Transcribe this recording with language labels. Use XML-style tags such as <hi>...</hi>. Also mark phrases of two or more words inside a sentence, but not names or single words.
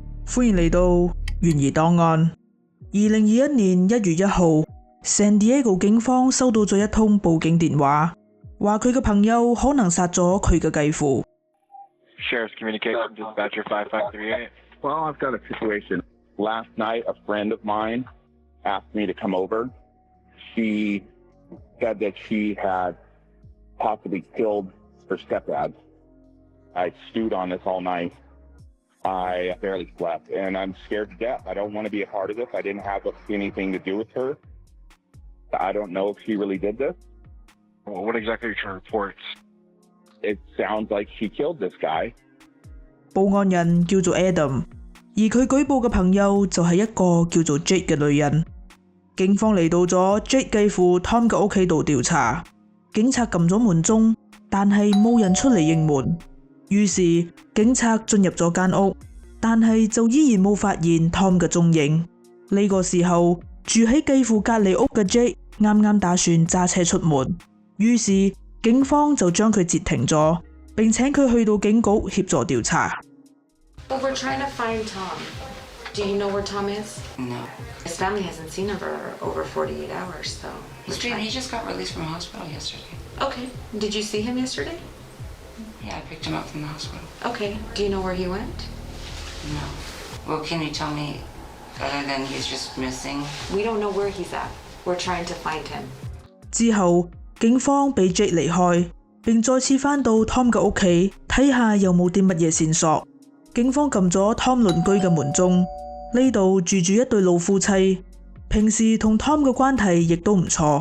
<yue>歡迎嚟到懸疑檔案。2021年1月1號，San Diego 警方收到咗一通報警電話，話佢嘅朋友可能殺咗佢嘅繼父。</yue> <en>Sheriff's Communication, Dispatcher 5538. Well, I've got a situation. Last night, a friend of mine asked me to come over. She said that she had possibly killed her stepdad. I stewed on this all night. I barely slept, and I'm scared to death. I don't want to be a part of this. I didn't have anything to do with her. I don't know if she really did this. Well, what exactly are your reports? It sounds like she killed this guy.</en> <yue>報案人叫做 Adam， 而佢舉報嘅朋友就係一個叫做 Jake 嘅女人。警方嚟到咗 Jake 繼父 Tom 嘅屋企度調查，警察撳咗門鐘，但係冇人出嚟應門。於是警察進入咗間屋，但係就依然冇發現 Tom 嘅蹤影。呢個時候，住喺繼父隔離屋嘅 Jake 啱啱打算揸車出門，於是警方就將佢截停咗，並請佢去到警局協助調查。</yue> <en>Well, we're trying to find Tom. Do you know where Tom is? No. His family hasn't seen him for over 48 hours, though. He just got released from hospital yesterday. Okay. Did you see him yesterday? Yeah, I picked him up from the hospital. Okay. Do you know where he went? No. Well, can you tell me, other than he's just missing? We don't know where he's at. We're trying to find him.</en> <yue>之後，警方俾 Jake 離開，並再次返到 Tom 嘅屋企睇下有冇啲乜嘢線索。警方撳咗 Tom 鄰居嘅門鐘，呢度住住一對老夫妻，平時同 Tom 嘅關係亦都唔錯。</yue>